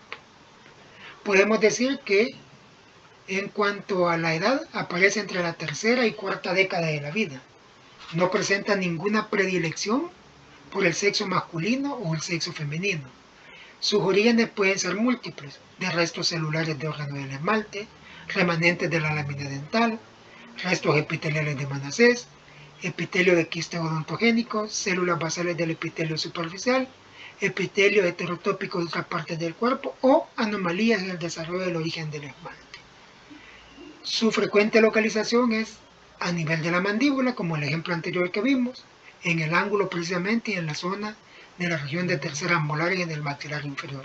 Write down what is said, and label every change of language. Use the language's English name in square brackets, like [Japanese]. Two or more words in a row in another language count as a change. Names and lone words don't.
[Spanish] Podemos decir que en cuanto a la edad, aparece entre la tercera y cuarta década de la vida. No presenta ninguna predilección por el sexo masculino o el sexo femenino. Sus orígenes pueden ser múltiples, de restos celulares de órganos del esmalte, remanentes de la lámina dental, restos epiteliales de Manassés, epitelio de quiste odontogénico, células basales del epitelio superficial, epitelio heterotópico de otras partes del cuerpo o anomalías en el desarrollo del origen del esmalte. Su frecuente localización es a nivel de la mandíbula, como el ejemplo anterior que vimos, en el ángulo precisamente y en la zona de la región de terceras molares y en el maxilar inferior.